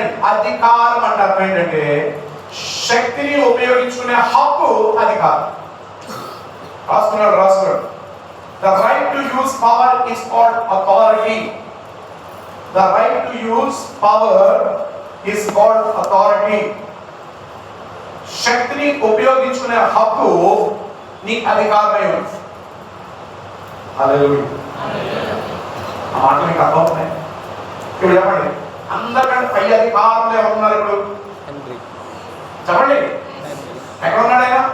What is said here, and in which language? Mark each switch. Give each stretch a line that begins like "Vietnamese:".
Telugu: అధికారం అంటే అర్థం ఏంటంటే శక్తిని ఉపయోగించుకునే హక్కు అధికారం. రాసుకున్నాడు.
English: The right to use power is called authority. The right to use power is called authority.
Telugu: శక్తిని ఉపయోగించుకునే హక్కు నీ అధికారమే ఉంది. హల్లెలూయా. ఆ మాట మీకు అర్థమవుతున్నాయి? ఇప్పుడు చెప్పండి, అందరికంటే పై అధికారులు ఎవరున్నారు ఇప్పుడు? తండ్రి. చెప్పండి, ఎక్కడ ఉన్నాడు ఆయన?